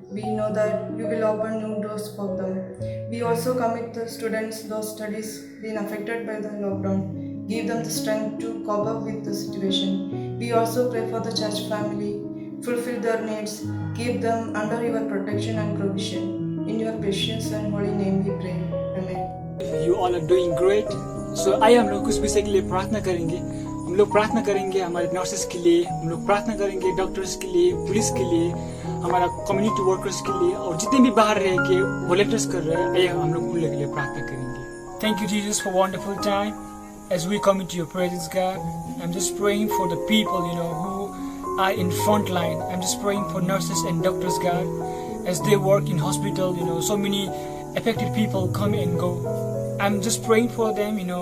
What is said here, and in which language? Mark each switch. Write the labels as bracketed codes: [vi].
[en] We know that you will open new doors for them. We also commit the students, those studies being affected by the lockdown. Give them the strength to cope up with the situation. We also pray for the church family. Fulfill their needs. Keep them under your protection and provision. In your precious and holy name we pray. Amen. You all are doing great. [hi] So आइए हम लोग कुछ विषय के लिए प्रार्थना करेंगे. हम लोग प्रार्थना करेंगे हमारे नर्सेस के लिए, हम लोग प्रार्थना करेंगे डॉक्टर्स के लिए, पुलिस के लिए, हमारा कम्युनिटी वर्कर्स के लिए और जितने भी बाहर रह के वॉलंटियर्स कर रहे हैं, आइए हम लोग उन लोगों के लिए प्रार्थना करेंगे. [en] Thank you Jesus for wonderful time. As we come into your presence, God, I'm just praying for the people, who are in front line. I'm just praying for nurses and doctors, God, as they work in hospital. So many affected people come and go. I'm just praying for them.